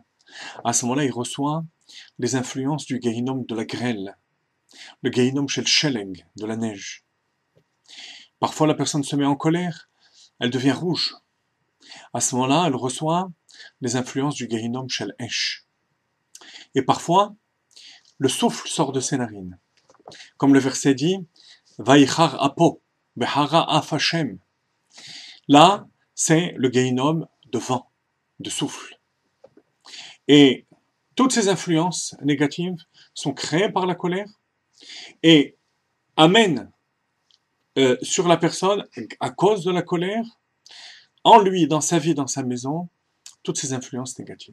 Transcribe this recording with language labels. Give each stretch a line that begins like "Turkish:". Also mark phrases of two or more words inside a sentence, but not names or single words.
French: À ce moment-là, il reçoit les influences du Gehinom de la grêle, le
Hebrew: גיהנום של שלג,
French: de la neige. Parfois, la personne se met en colère, elle devient rouge. À ce moment-là, elle reçoit les influences du
Hebrew: גיהנום של אש.
French: Et parfois, le souffle sort de ses narines. Comme le verset dit,
Hebrew: ויחר אפו, בחרה אף השם.
French: Là, c'est le Gehinom de vent, de souffle. Et toutes ces influences négatives sont créées par la colère et amènent sur la personne, à cause de la colère, en lui, dans sa vie, dans sa maison, toutes ces influences négatives.